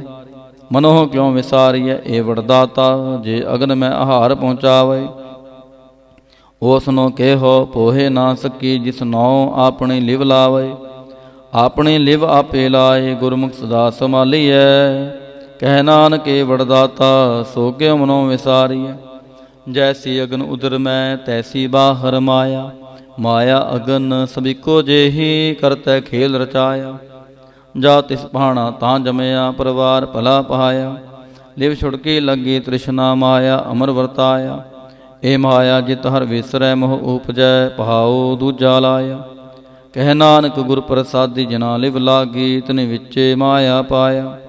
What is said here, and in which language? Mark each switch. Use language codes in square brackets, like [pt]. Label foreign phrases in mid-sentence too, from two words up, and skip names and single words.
[pa] ਮਨੋਂ ਕਿਉ ਵਿਸਾਰੀਐ, ਇਹ ਵਡਦਾਤਾ, ਜੇ ਅਗਨ ਮੈਂ ਆਹਾਰ ਪਹੁੰਚਾਵੇ। ਉਸਨੋਂ ਕੇਹੋ ਪੋਹੇ ਨਾ ਸਕੀ, ਜਿਸ ਨੌ ਆਪਣੀ ਲਿਵ ਲਾਵੇ। ਆਪਣੀ ਲਿਵ ਆਪੇ ਲਾਏ, ਗੁਰਮੁਖ ਸਦਾ ਸੰਭਾਲੀਐ। ਕਹਿ ਨਾਨਕ ਏ ਵਡਦਾਤਾ, ਸੋ ਕਿਉ ਮਨੋਂ ਵਿਸਾਰੀਐ। ਜੈਸੀ ਅਗਨ ਉਦਰ ਮੇਂ ਤੈਸੀ ਬਾਹਰ ਮਾਇਆ। ਮਾਇਆ ਅਗਨ ਸਬਿਕੋ ਜੇਹੀ ਕਰਤੈ ਖੇਲ ਰਚਾਇਆ। ਜਾ ਤਿਸ ਭਾਣਾ ਤਾਂ ਜੰਮਿਆ ਪਰਵਾਰ ਭਲਾ ਪਹਾਇਆ। ਲਿਵ ਛੁੜਕੀ ਲਗੀ ਤ੍ਰਿਸ਼ਨਾ ਮਾਇਆ ਅਮਰ ਵਰਤਾਇਆ। ਏ ਮਾਇਆ ਜਿਤ ਹਰ ਵਿਸਰੈ ਮੋਹ ਉਪਜੈ ਪਹਾਓ ਦੂਜਾ ਲਾਇਆ। ਕਹ ਨਾਨਕ ਗੁਰ ਪ੍ਰਸਾਦੀ ਜਨਾ ਲਿਵ ਲਾਗੀ ਤਿਨ ਵਿਚੇ ਮਾਇਆ ਪਾਇਆ।